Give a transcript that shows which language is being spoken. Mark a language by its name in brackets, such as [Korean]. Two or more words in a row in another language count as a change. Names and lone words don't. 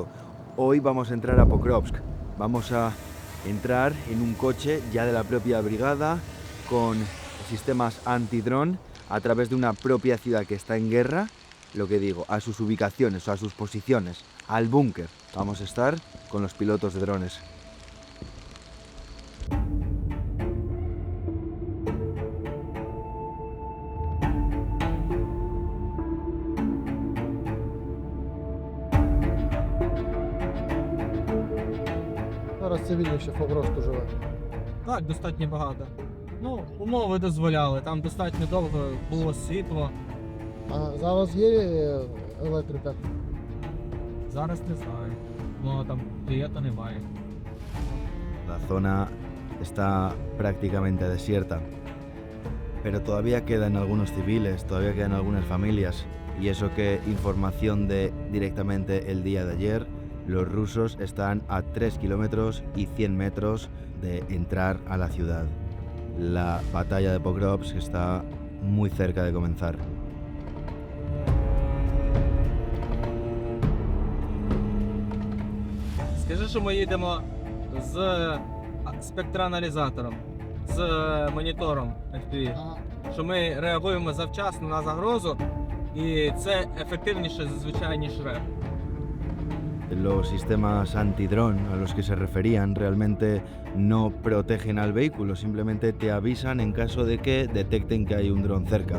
[Spanish] Hoy vamos a entrar a Pokrovsk, vamos a entrar en un coche ya de la propia brigada con sistemas antidrón a través de una propia ciudad que está en guerra, lo que digo, a sus ubicaciones o a sus posiciones, al búnker. Vamos a estar con los pilotos de drones. [Ukrainian] Зараз цивільніше в Покровську живе. Так, достатньо багато. Ну, умови дозволяли, там достатньо довго було світло. А зараз є електрика. Зараз не знаю. Ну там клієнта немає. [Spanish] La zona está prácticamente desierta, pero todavía quedan algunos civiles, todavía quedan algunas familias, y eso que información de directamente el día de ayer, los rusos están a 3 kilómetros y 100 metros de entrar a la ciudad. La batalla de Pokrovsk está muy cerca de comenzar. [Ukrainian] Скажи, що ми їдемо з спектрааналізатором, з монітором FPV. Що ми реагуємо завчасно на загрозу, і це ефективніше зазвичай, ніж РЕП. [Spanish] Los sistemas antidrón a los que se referían realmente no protegen al vehículo, simplemente te avisan en caso de que detecten que hay un dron cerca.